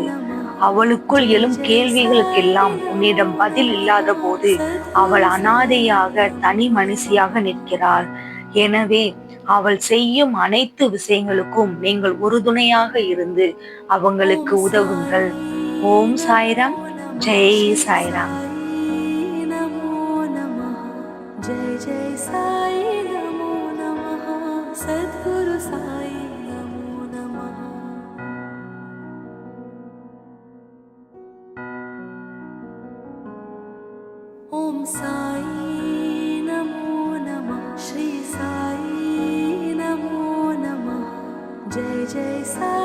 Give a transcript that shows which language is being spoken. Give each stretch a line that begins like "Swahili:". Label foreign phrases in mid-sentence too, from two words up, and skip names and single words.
Tamil: அவளுக்குள் எழும் கேள்விகளுக்கெல்லாம் உன்னிடம் பதில் இல்லாத போது அவள் அனாதையாக தனி மனுஷியாக நிற்கிறாள். எனவே அவள் செய்யும் அனைத்து விஷயங்களுக்கும் நீங்கள் உறுதுணையாக இருந்து அவங்களுக்கு உதவுங்கள். ஓம் சாய்ராம். ஜெய் சாய்ராம்.
Sanskrit: जय जय साई नमो नमः सद्गुरु साई नमो नमः। ओम साई नमो नमः श्री साई नमो नमः जय जय साई।